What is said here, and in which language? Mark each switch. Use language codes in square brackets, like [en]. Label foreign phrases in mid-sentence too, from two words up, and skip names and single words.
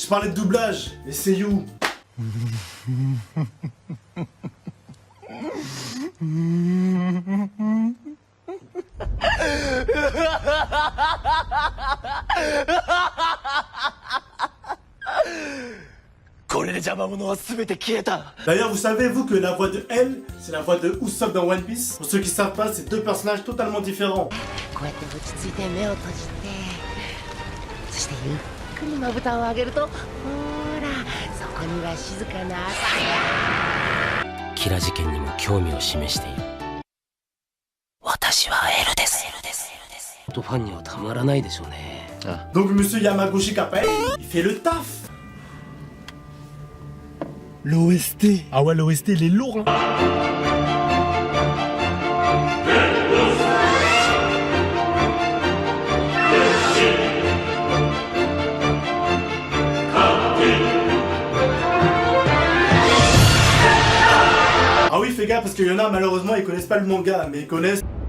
[fr] Je parlais de doublage, les seiyuu. D'ailleurs, vous savez, vous, que la voix de Elle, c'est la voix de Usopp dans One Piece. Pour ceux qui savent pas, c'est deux personnages totalement différents. [ja] こうやって落ち着いて目を閉じて、そしてゆっくりまぶたを上げると、ほーら、そこには静かな朝が。キラ事件にも興味を示している。私はエルです。ファンにはたまらないでしょうね。 [fr] Donc, monsieur Yamaguchi Kapei, il fait le taf. L'OST. Ah ouais, l'OST, il est lourd, hein. Ah oui, fais gaffe, parce qu'il y en a, malheureusement, ils connaissent pas le manga, mais ils connaissent...